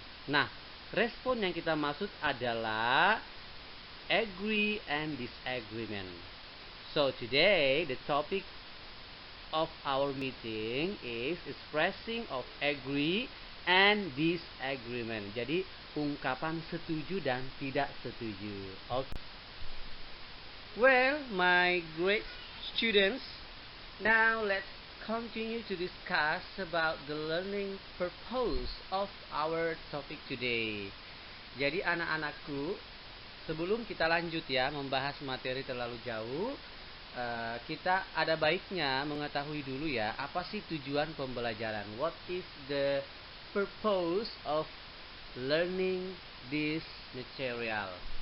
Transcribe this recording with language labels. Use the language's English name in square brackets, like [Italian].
[Indonesian] Nah, respon yang kita maksud adalah agree and disagreement. [English] So today the topic of our meeting is expressing of agree and disagreement. [Indonesian] Jadi ungkapan setuju dan tidak setuju. Okay. [English] Well, my great students, now let's continue to discuss about the learning purpose of our topic today. [Indonesian] Jadi anak-anakku, sebelum kita lanjut ya membahas materi terlalu jauh, kita ada baiknya mengetahui dulu ya apa sih tujuan pembelajaran. [English] What is the purpose of learning this material?